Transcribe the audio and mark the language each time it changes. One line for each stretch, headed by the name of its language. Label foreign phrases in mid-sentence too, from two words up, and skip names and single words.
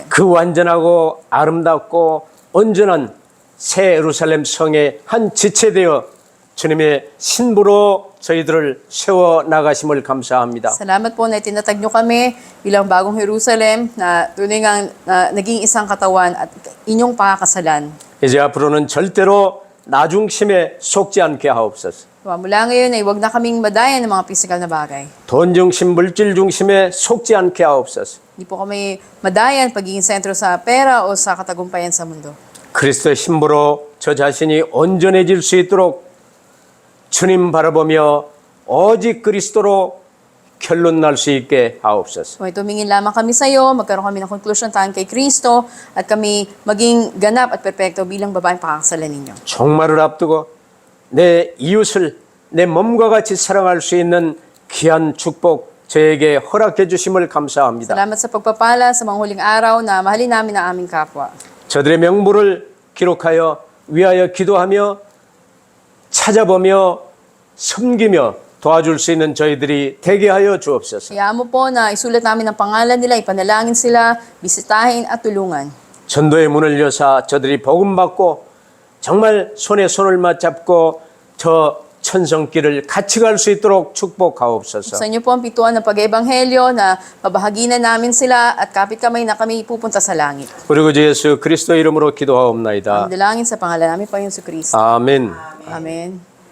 Korean: 그 완전하고 아름답고 온전한 새 예루살렘 성의 한 지체되어 주님의 신부로 저희들을 세워 나가심을 감사합니다.
Filipino: Salamat po na itinatag niyo kami bilang bagong Jerusalem na tunay ngang naging isang katawan at inyong pakakasalan.
Korean: 이제 앞으로는 절대로 나중심에 속지 않게 하옵소서.
Filipino: Mula ngayon ay huwag na kaming madayan ng mga pisikal na bagay.
Korean: 돈 중심, 물질 중심에 속지 않게 하옵소서.
Filipino: Hindi po kami madayan pagiging sentro sa pera o sa katagumpayan sa mundo.
Korean: 그리스도의 신부로 저 자신이 온전해질 수 있도록 주님 바라보며 오직 그리스도로 결론 날 수 있게 하옵소서.
Filipino: Kung tumingin lamang kami sa iyo, magkaroon kami ng konklusyon tahan kay Kristo at kami maging ganap at perpekto bilang babaeng pakakasalan ninyo.
Korean: 종말을 앞두고 내 이웃을 내 몸과 같이 사랑할 수 있는 귀한 축복 저에게 허락해 주심을 감사합니다.
Filipino: Salamat sa pagpapala sa mga huling araw na mahalin namin ang aming kapwa.
Korean: 저들의 명부를 기록하여 위하여 기도하며 찾아보며 섬기며 도와줄 수 있는 저희들이 되게 하여 주옵소서.
Filipino: Kaya mo po na isulat namin ang pangalan nila, ipanalangin sila, bisitahin at tulungan.
Korean: 전도의 문을 여사 저들이 복음 받고 정말 손에 손을 맞잡고 저 천성길을 같이 갈 수 있도록 축복하옵소서.
Filipino: Sa inyo po ang pituan ng pag-ebanghelyo na mabahaginan namin sila at kapit kamay na kami pupunta sa langit.
Korean: 우리 구주 예수 그리스도 이름으로 기도하옵나이다.
Filipino: Ang dalangin sa pangalan namin Panginoon Jesucristo.
Korean: 아멘.
Filipino: Amen.